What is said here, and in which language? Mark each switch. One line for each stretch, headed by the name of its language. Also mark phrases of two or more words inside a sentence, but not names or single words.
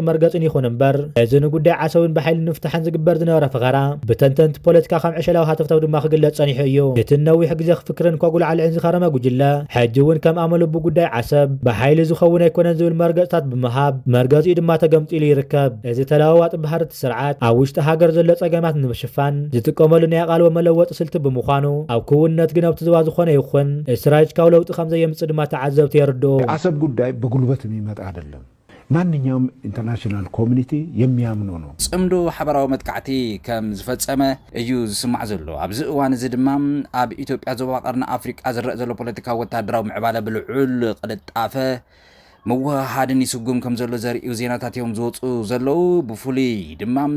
Tigrinya: መርገጽን ይኹን እምበር እዚ ንጉዳይ ዓሰብን ብሓይሊ ንፍታሕን ዝግበር ዝነበረ ፈኸራ ብተንተንቲ ፖለቲካ ከም ዕሸላዊ ሃብተፍተፍ ድማ ክግለጽ ጸኒሑ እዩ እቲ ነዊሕ ግዜ ክፍክርን ከጉልዓ ልዕን ዝኸረመ ጉጅለ ሕጂ እውን ከም ኣመሉ ብጉዳይ ዓሰብ ብሓይሊ ዝኸውን ኣይኮነን ዝብል መርገጽታት ብምሃብ መርገጺኡ ድማ ተገምጢሉ ይርከብ እዚ ተለዋዋጢ ባህርቲ ስርዓት ኣብ ውሽጢ ሃገር ዘሎ ጸገማት ንምሽፋን ዝጥቀመሉ ናይ ቃልዎ መለወጢ ስልቲ ብምዃኑ ኣብ ክውንነት ግን ኣብቲ ዝባ ዝኾነ ይኹን እስራኤል ካብ ለውጢ ከም ዘየምጽእ ድማ ተዓዘብቲ የርድኡ
Amharic: አሰብ ጉዳይ በጉልበት የሚመጣ አይደለም ማንኛውም
English: international community
Amharic: የሚያምኑ ነው።
Tigrinya: ጽምዶ ሓበራዊ መጥቃዕቲ ከም ዝፈጸመ እዩ ዝስማዕ ዘሎ። ኣብዚ እዋን እዚ ድማ ኣብ ኢትዮጵያ ዞባ ቀርኒ ኣፍሪቃ ዝረአ ዘሎ ፖለቲካዊ ወታደራዊ ምዕባለ ብልዑል ቅልጣፈ መወሃሃድን ይስጉም ከም ዘሎ ዘርእዩ ዜናታት እዮም ዝወፁ ዘለው። ብፍሉይ ድማ